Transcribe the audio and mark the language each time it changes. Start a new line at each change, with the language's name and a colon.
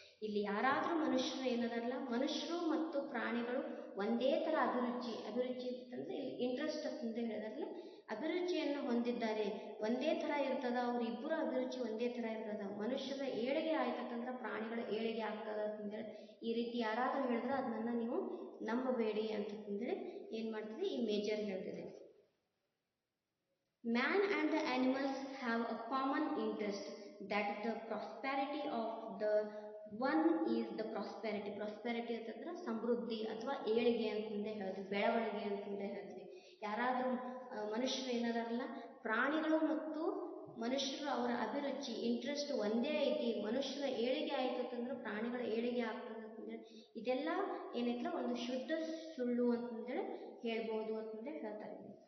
Kannada: ಇಲ್ಲಿ ಯಾರಾದರೂ ಮನುಷ್ಯರು ಏನದಾರಲ್ಲ, ಮನುಷ್ಯರು ಮತ್ತು ಪ್ರಾಣಿಗಳು ಒಂದೇ ಥರ ಅಭಿರುಚಿ ಅಂತಂದರೆ ಇಲ್ಲಿ ಇಂಟ್ರೆಸ್ಟ್ ಅಂತ ಹೇಳಿದಾರಲ್ಲ, ಅಭಿರುಚಿಯನ್ನು ಹೊಂದಿದ್ದಾರೆ, ಒಂದೇ ಥರ ಇರ್ತದ, ಅವರಿಬ್ಬರ ಅಭಿರುಚಿ ಒಂದೇ ಥರ ಇರ್ತದ. ಮನುಷ್ಯರ ಏಳಿಗೆ ಆಯ್ತಂದ್ರೆ ಪ್ರಾಣಿಗಳ ಏಳಿಗೆ ಆಗ್ತದ ಅಂತಂದೇಳಿ ಈ ರೀತಿ ಯಾರಾದರೂ ಹೇಳಿದ್ರೆ ಅದನ್ನ ನೀವು ನಂಬಬೇಡಿ ಅಂತಂದೇಳಿ ಏನು ಮಾಡ್ತಿದೆ ಈ major ಹೇಳ್ತಿದೆ.
English: Man and the animals have a common interest, that the prosperity of the one is the prosperity.
Kannada: Prosperity ಅಂತಂದ್ರೆ ಸಮೃದ್ಧಿ ಅಥವಾ ಏಳಿಗೆ ಅಂತಂದೇ ಹೇಳ್ತೀವಿ, ಬೆಳವಣಿಗೆ ಅಂತಂದೇ ಹೇಳ್ತೀವಿ. ಯಾರಾದರೂ ಮನುಷ್ಯರು ಏನದಾರಲ್ಲ, ಪ್ರಾಣಿಗಳು ಮತ್ತು ಮನುಷ್ಯರು ಅವರ ಅಭಿರುಚಿ ಇಂಟ್ರೆಸ್ಟ್ ಒಂದೇ ಐತಿ, ಮನುಷ್ಯರ ಏಳಿಗೆ ಆಯಿತು ಅಂತಂದ್ರೆ ಪ್ರಾಣಿಗಳ ಏಳಿಗೆ ಆಗ್ತದೆ ಅಂತಂದೇಳಿ ಇದೆಲ್ಲ ಏನೈತಲ್ಲ ಒಂದು ಶುದ್ಧ ಸುಳ್ಳು ಅಂತಂದೇಳಿ ಹೇಳ್ಬೋದು ಅಂತಂದೇಳಿ ಹೇಳ್ತಾರೆ.